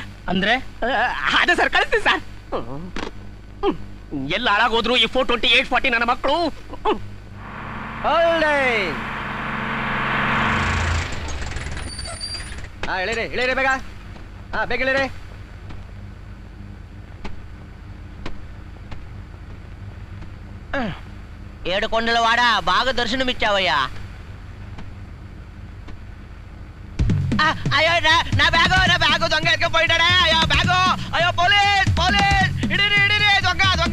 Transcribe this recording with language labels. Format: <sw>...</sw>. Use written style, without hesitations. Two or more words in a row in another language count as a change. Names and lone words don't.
<kn>ಅಂದ್ರೆ ಅದೇ ಸರ್, ಕಳಿಸ್ತೀನಿ ಸರ್. ಎಲ್ಲ ಹಾಳಾಗೋದ್ರು ಈ 420 840 ನನ್ನ ಮಕ್ಕಳು. ಇಳಿರಿ ಬೇಗ. ಬೇಗ ಇಳಿರಿ.</kn> <te>ఏడుకొండల వాడ బాగా దర్శనం ఇచ్చావయ్యా. అయ్యో నా బ్యాగు దొంగ ఎత్తుకుపోయినాడే. అయ్యో బ్యాగు, అయ్యో పోలీస్ పోలీస్, ఇడిరి ఇడిరి దొంగ దొంగ.</te>